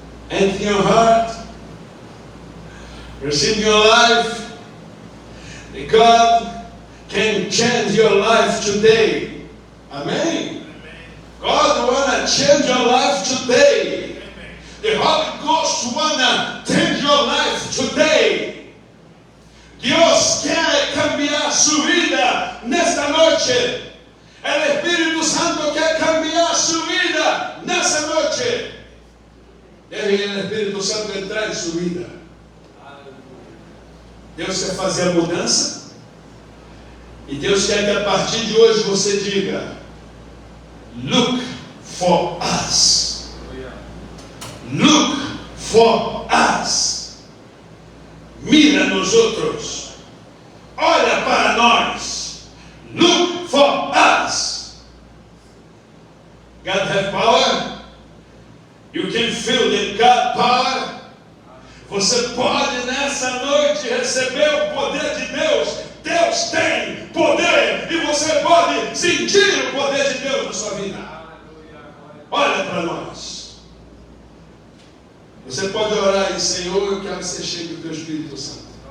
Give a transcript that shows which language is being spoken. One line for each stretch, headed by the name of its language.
English: Enter your heart. Receive your life. God can change your life today. Amen? God wanna change your life today. The Holy Ghost wanna change your life today.
Portuguese: Deus quer cambiar sua vida nesta noite. O Espírito Santo quer cambiar sua vida nessa noite. Deve o Espírito Santo entrar em sua vida. Deus quer fazer a mudança. E Deus quer que a partir de hoje você diga:
English: look for us. Look for us.
Portuguese: Mira nos outros. Olha para nós.
English: Look for us. God has power. You can feel the God power.
Portuguese: Você pode nessa noite receber o poder de Deus. Deus tem poder e você pode sentir o poder de Deus na sua vida. Olha para nós. Você pode orar aí: Senhor, eu quero ser cheio do Teu Espírito Santo.